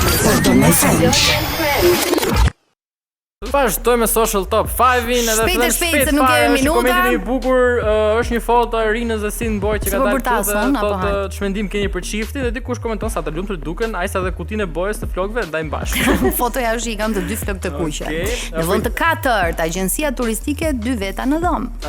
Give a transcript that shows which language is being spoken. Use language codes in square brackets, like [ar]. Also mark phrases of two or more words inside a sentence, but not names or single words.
[en] Pardon my French. [sq] Vazhdoj me [en] social top [sq] 5-in edhe Shpejt se nuk kemi minuta. Komentin i bukur është një foto e Rinës dhe Sin Boy që ka dalë këtu dhe thotë çmendim keni për çiftin dhe dikush komenton sa të lumtur duken, ai sa dhe kutinë e bojës të flokëve ndajnë bashkë. Fotoja është i kanë të dy flokë të kuqe. Në vend të katërt, agjencia turistike 2 veta në dhomë.